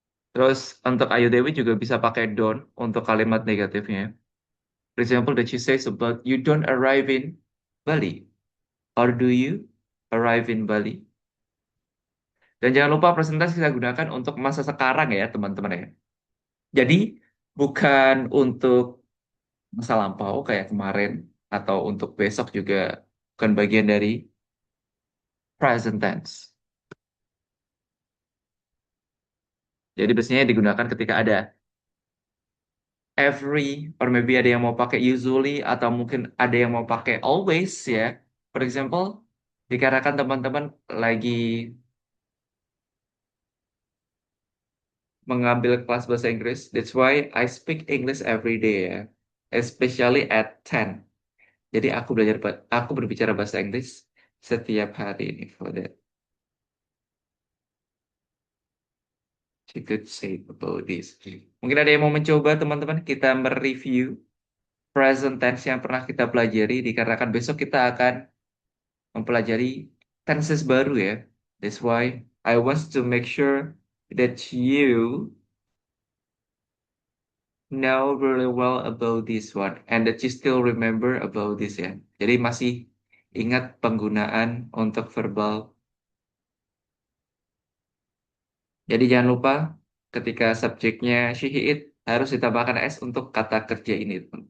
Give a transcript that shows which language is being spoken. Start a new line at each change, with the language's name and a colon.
Indonesian: Terus untuk Ayu Dewi juga bisa pakai don't untuk kalimat negatifnya.
English: For example, that she says about you don't arrive in Bali. Or do you arrive in Bali?
Indonesian: Dan jangan lupa presentasi kita gunakan untuk masa sekarang ya teman-teman ya. Jadi bukan untuk masa lampau kayak kemarin atau untuk besok juga bukan bagian dari present tense. Jadi biasanya digunakan ketika ada every, or maybe ada yang mau pakai usually, atau mungkin ada yang mau pakai always ya.
English: For example,
Indonesian: dikarenakan teman-teman lagi mengambil kelas bahasa Inggris,
English: that's why I speak English every day ya. Especially at 10.
Indonesian: Jadi aku berbicara bahasa Inggris setiap hari ini
English: for that. She could say about this.
Indonesian: Mungkin ada yang mau mencoba teman-teman kita mereview present tense yang pernah kita pelajari dikarenakan besok kita akan mempelajari tenses baru ya.
English: That's why I want to make sure that you know really well about this one and that you still remember about this ya.
Indonesian: Jadi masih ingat penggunaan untuk verbal. Jadi jangan lupa ketika subjeknya she, he, it harus ditambahkan s untuk kata kerja ini.